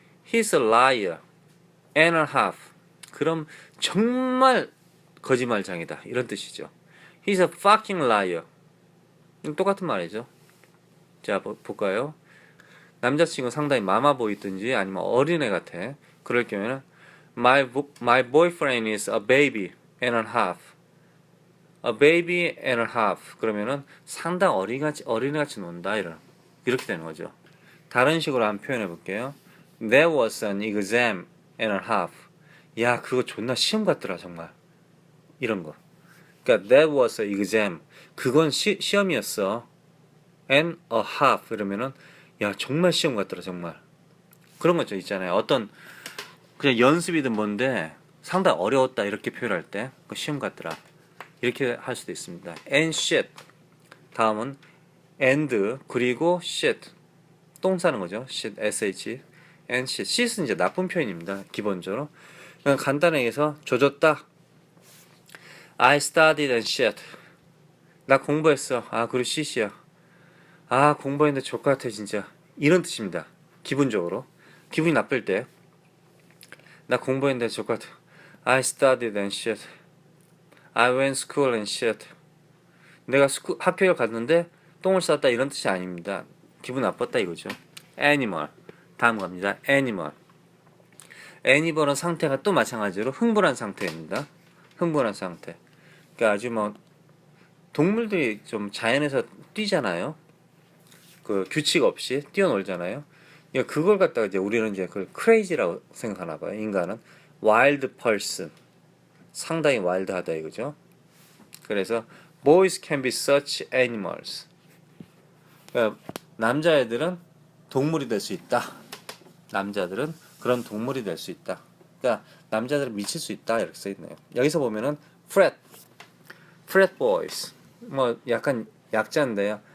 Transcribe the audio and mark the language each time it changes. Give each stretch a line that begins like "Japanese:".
English: He's a liar and a half.
Korean: 그럼 정말 거짓말쟁이다. 이런 뜻이죠.
English: He's a fucking liar.
Korean: 똑같은 말이죠. 자, 볼까요? 남자친구 상당히 마마 보이든지 아니면 어린애 같아. 그럴 경우에는
English: My boyfriend is a baby and a half. A baby and a half.
Korean: 그러면은 상당 어린애같이 논다. 이렇게 되는 거죠. 다른 식으로 한번 표현해 볼게요.
English: There was an exam and a half.
Korean: 야, 그거 존나 시험 같더라, 정말. 이런 거. 그러니까
English: that was an exam.
Korean: 그건 시험이었어. and a half 이러면은 야 정말 시험 같더라 정말. 그런 거 있잖아요. 어떤 그냥 연습이든 뭔데 상당히 어려웠다 이렇게 표현할 때 시험 같더라 이렇게 할 수도 있습니다. and shit 다음은 and 그리고 shit 똥 싸는 거죠. shit sh and shit shit은 이제 나쁜 표현입니다. 기본적으로 그냥 간단하게 해서 조졌다.
English: I studied and shit
Korean: 나 공부했어. 아 그리고 shit이야. 아 공부했는데 족같아 진짜 이런 뜻입니다. 기본적으로 기분이 나쁠 때 나 공부했는데 족같아.
English: I studied and shit. I went school and shit.
Korean: 내가 학교에 갔는데 똥을 쌌다 이런 뜻이 아닙니다. 기분 나빴다 이거죠. Animal 다음 갑니다. Animal Animal은 상태가 또 마찬가지로 흥분한 상태입니다. 흥분한 상태. 그러니까 아주 뭐 동물들이 좀 자연에서 뛰잖아요. 그 규칙 없이 뛰어놀잖아요. 그걸 갖다가 이제 우리는 이제 그걸 crazy라고 생각하나 봐요. 인간은 wild person 상당히 와일드하다 이거죠. 그래서
English: boys can be such animals.
Korean: 그러니까 남자애들은 동물이 될 수 있다. 남자들은 그런 동물이 될 수 있다. 그러니까 남자들은 미칠 수 있다 이렇게 써 있네요. 여기서 보면은 frat boys 뭐 약간 약자인데요.